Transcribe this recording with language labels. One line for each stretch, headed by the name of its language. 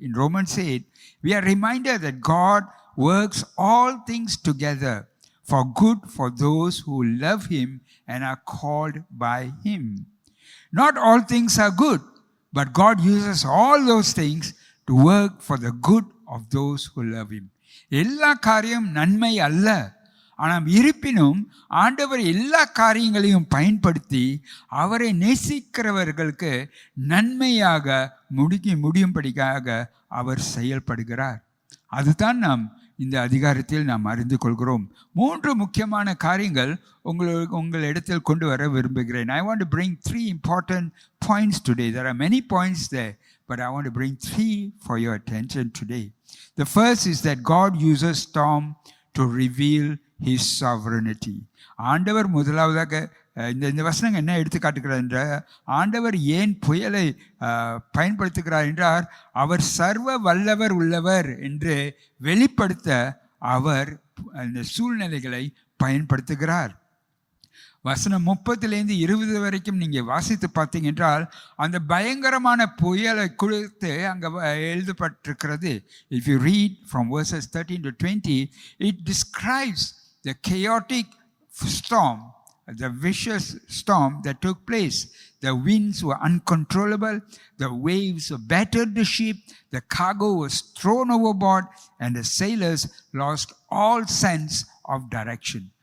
English: In Romans 8, we are reminded that God works all things together for good for those who love Him and are called by Him. Not all things are good, but God uses all those things to work for the good of those who love Him.
Tamil: எல்லா காரியம் நன்மை அல்ல, ஆனால் இருப்பினும் ஆண்டவர் எல்லா காரியங்களையும் பயன்படுத்தி அவரை நேசிக்கிறவர்களுக்கு நன்மையாக முடியும்படியாக அவர் செயல்படுகிறார். அதுதான் நாம் இந்த அதிகாரத்தில் நாம் அறிந்து கொள்கிறோம். 3 முக்கியமான காரியங்கள் உங்களிடத்தில் கொண்டு வர விரும்புகிறேன்.
English: I want to bring 3 important points today. There are many points there, but I want to bring 3 for your attention today. The first is that God uses storm to reveal His sovereignty.
Tamil: ஆண்டவர் முதலாவதாக இந்த வசனங்கள் என்ன எடுத்து காட்டுகிறார் என்ற, ஆண்டவர் ஏன் புயலை பயன்படுத்துகிறார் என்றால், அவர் சர்வ வல்லவர் உள்ளவர் என்று வெளிப்படுத்த அவர் அந்த சூழ்நிலைகளை பயன்படுத்துகிறார். வசனம் 30 வரைக்கும் நீங்கள் வாசித்து பார்த்தீங்க என்றால், அந்த பயங்கரமான புயலை குறித்து அங்கே எழுதப்பட்டிருக்கிறது.
English: If you read from verses 13 to 20, it describes the chaotic storm, the vicious storm that took place. The winds were uncontrollable, the waves battered the ship, the cargo was thrown overboard, and the sailors lost all sense of direction.